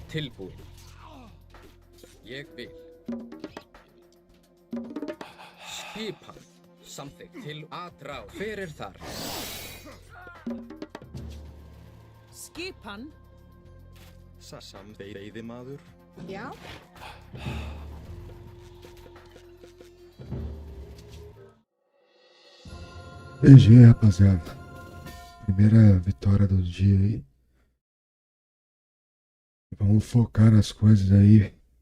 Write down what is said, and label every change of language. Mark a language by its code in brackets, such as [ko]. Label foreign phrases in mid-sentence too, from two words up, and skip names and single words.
[is] Tilbúin. Ég vil. Skipan. Samþykkt til atrás. Hver er þar? Skipan. Veiðimaður. Já, [pt] GG, rapaziada. Primeira vitória do dia aí. Vamos focar nas coisas aí.